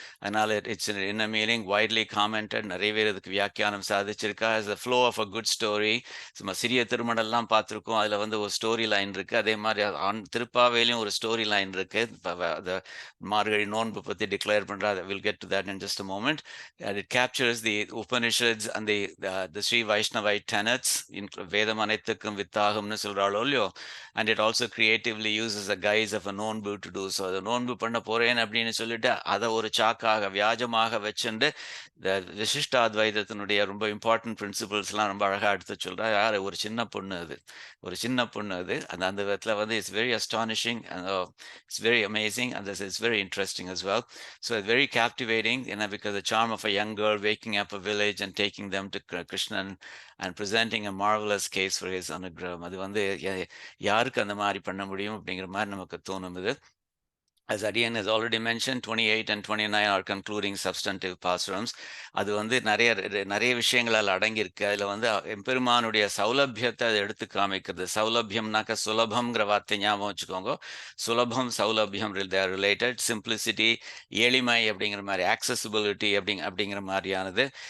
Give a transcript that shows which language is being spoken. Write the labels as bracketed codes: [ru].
[ta] அதனால [en] it's an inner meaning, widely commented, [ta] நிறைய பேர் இதுக்கு வியாக்கியானம் சாதிச்சிருக்கா. [en] as the flow of a good story. [ta] சும்மா சிறிய திருமணம்லாம் பார்த்துருக்கோம், அதில் வந்து ஒரு ஸ்டோரி லைன் இருக்குது. அதே மாதிரி திருப்பாவையிலையும் ஒரு ஸ்டோரி லைன் இருக்குது. மார்கழி நோன்பு பற்றி டிக்ளேர் பண்ணுறா. [en] we'll get to that in just a moment. And it captures the Upanishads and the Sri Vaishnavite tenets. [ta] வேதம் அனைத்துக்கும் வித்தாகம்னு சொல்கிறாளோ இல்லையோ. [en] And it also creatively uses the guise of a nonbu to do so. [ta] அதை நோன்பு பண்ண போகிறேன் அப்படின்னு சொல்லிட்டு அதை ஒரு சாக்காக வியாஜமாக வச்சுட்டு இந்த விசிஷ்டாத்வைதத்தினுடைய ரொம்ப இம்பார்ட்டன்ட் பிரின்சிபல்ஸ்லாம் ரொம்ப அழகாக எடுத்து சொல்கிறா. யார் ஒரு சின்ன பொண்ணு அது அந்த விதத்தில் வந்து [en] It's very astonishing, it's very amazing, and it's very interesting as well. So it's very captivating, because the charm of a young girl waking up a village and taking them to Krishnan and presenting a marvelous case for his anugraham. [ta] அது வந்து யாருக்கு அந்த மாதிரி பண்ண முடியும் அப்படிங்கிற மாதிரி நமக்கு தோணும். இது [en] As Adiyan has already mentioned, 28 and 29 are concluding substantive Pasurams. [ta] அது வந்து நிறைய விஷயங்களால் அடங்கியிருக்கு. அதில் வந்து எம்பெருமானுடைய சௌலபியத்தை அதை எடுத்து காமிக்கிறது. சௌலபியம்னாக்க சுலபம்ங்கிற வார்த்தை ஞாபகம் வச்சுக்கோங்க. சுலபம் சௌலபியம் [en] They're related. [ta] சிம்பிளிசிட்டி, எளிமை அப்படிங்கிற மாதிரி, ஆக்சசிபிலிட்டி அப்படிங்கிற மாதிரியானது.